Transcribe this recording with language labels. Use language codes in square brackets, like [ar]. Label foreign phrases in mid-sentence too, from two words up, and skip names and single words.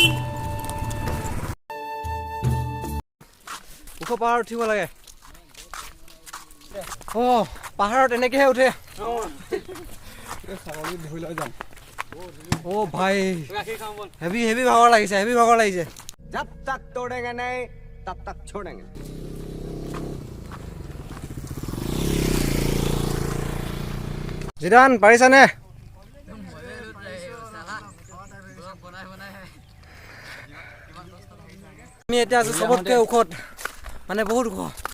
[as] ওখ পাহাৰ উঠিব লাগে। পাহাৰত এনেকৈহে উঠে। ভাই হেভি ভাগৰ লাগিছে। [hi] जब तक तोड़ेंगे नहीं तब तक छोड़ेंगे। [as] জিদান পাৰিছানে? আমি এতিয়া আছো চবতকৈ ওখত, মানে বহুত ওখ।